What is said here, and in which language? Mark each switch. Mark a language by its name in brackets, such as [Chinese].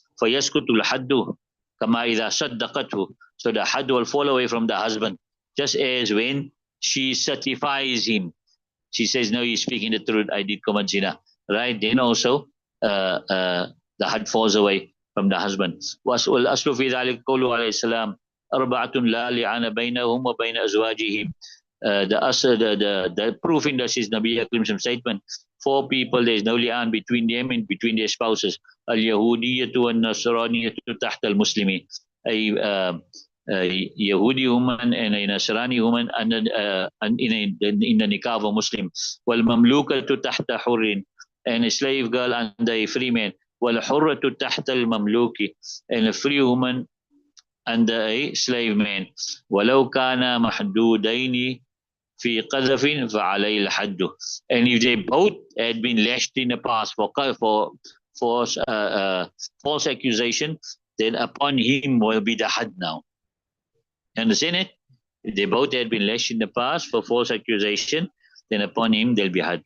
[Arabic] فيسقط الحد كما إذا صدقته, [English] so the had will fall away from the husband, just as when she certifies him, she says, no, he's speaking the truth, I did commit zina, right? Then also the had falls away from the husband. [Arabic] والأصل في ذلك قوله عليه السلام أربعة لا لعان بينهم وبين أزواجهم. [English] The proof in this is Nabi Akram's statement. Four people, there is no li'an between them and between their spouses. [Arabic] Al-Yahudiyatu wal-Nasraniyatu tahta al-Muslimi. [English] A Yahudi woman and a Nasrani woman in the nikah of a Muslim. [Arabic] Wal-Mamlukatu tahta hurrin, [English] and a slave girl under a free man. [Arabic] Wal-Hurratu tahta al-Mamluki, [English] and a free woman under a slave man. [Arabic] ولو كان محدودين في قذف فعليه الحد. [English] And if they both had been lashed in the past for false false accusation, then upon him will be the had now. Understand it? If they both had been lashed in the past for false accusation, then upon him there'll be had.